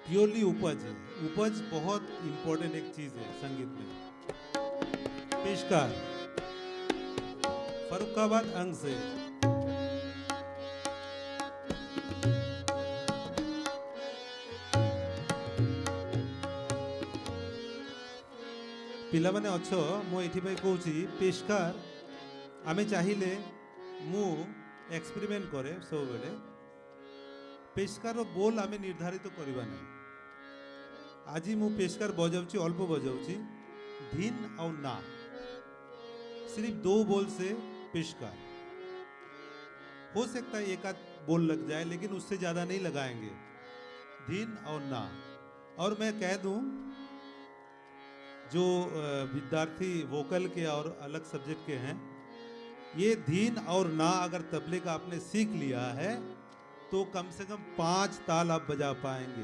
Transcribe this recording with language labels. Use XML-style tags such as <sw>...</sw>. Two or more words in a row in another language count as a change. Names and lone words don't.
<hi>ओनली उपज है। उपज बहुत इंपॉर्टेंट एक चीज है संगीत में। पेशकार फर्रुखाबाद अंग से।</hi> <or>ପିଲାମାନେ ଅଛ ମୁଁ ଏଇଥିପାଇଁ କହୁଛି ପେଶକାର ଆମେ ଚାହିଁଲେ ମୁଁ ଏକ୍ସପେରିମେଣ୍ଟ କରେ ସବୁବେଳେ ପେଶକାର ବୋଲ ଆମେ ନିର୍ଦ୍ଧାରିତ କରିବା ନାହିଁ। ଆଜି ମୁଁ ପେଶକାର ବଜାଉଛି ଅଳ୍ପ ବଜାଉଛି ଧିନ୍</or> <hi>और ना सिर्फ 2 बोल से पेशकार हो सकता है एक आध बोल लग जाए लेकिन उससे ज्यादा नहीं लगाएंगे धीन और ना। और मैं कह दूं जो विद्यार्थी वोकल के और अलग सब्जेक्ट के हैं ये धीन और ना अगर तबले का आपने सीख लिया है तो कम से कम 5 ताल आप बजा पाएंगे।</hi>